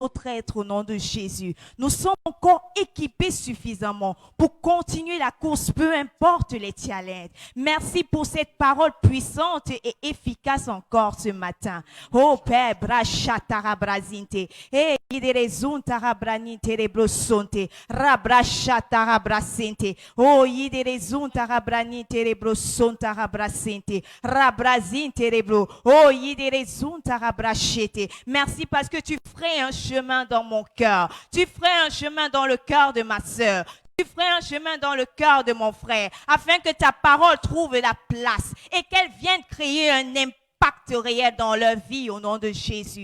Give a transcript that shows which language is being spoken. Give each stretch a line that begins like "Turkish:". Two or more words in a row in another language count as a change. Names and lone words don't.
French: autre être au nom de Jésus. Nous sommes encore équipés suffisamment pour continuer la course, peu importe les challenges. Merci pour cette parole puissante et efficace encore ce matin. Oh Père, brachatarabrasinte, et yiderezun tarabranite rebrosonte, rabrachatarabrasinte, oh yiderezun tarabranite rebrosonte rabrasinte, rabrazinte rebro, oh yiderezun tarabrachete. Merci parce que tu ferais un chemin dans mon cœur, tu ferais un chemin dans le cœur de ma sœur. Tu ferais un chemin dans le cœur de mon frère, afin que ta parole trouve la place et qu'elle vienne créer un impact réel dans leur vie au nom de Jésus.